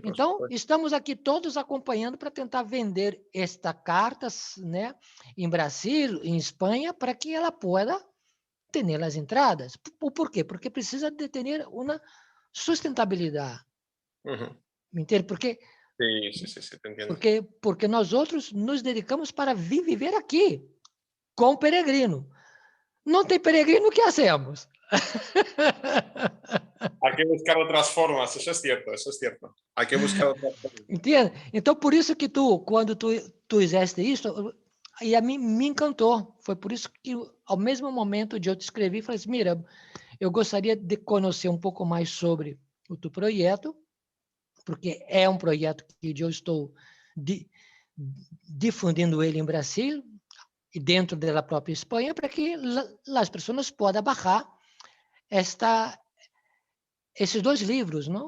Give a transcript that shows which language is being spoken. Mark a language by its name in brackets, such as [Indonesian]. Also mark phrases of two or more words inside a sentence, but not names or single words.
[Portuguese] então, [Spanish] supuesto. [Portuguese] estamos aqui todos acompanhando para tentar vender esta carta, né, em Brasil, em Espanha, para que ela possa ter as entradas. Por quê? Porque precisa de ter uma sustentabilidade. Me entende? [Spanish] Sí, te entiendo. [Portuguese] Porque nós outros nos dedicamos para viver aqui, com peregrino. Não tem peregrino, o que hacemos? [Spanish] Hay que buscar otras formas, eso es cierto. Hay que buscar otras formas. [Portuguese] Entende? Então, por isso que quando tu fizeste isso, e a mim me encantou. Foi por isso que, ao mesmo momento de eu te escrevi, falei assim, mira, eu gostaria de conhecer um pouco mais sobre o teu projeto, porque é um projeto que eu estou difundindo ele em Brasil e dentro da própria Espanha, para que as pessoas possam baixar esses 2 livros, não?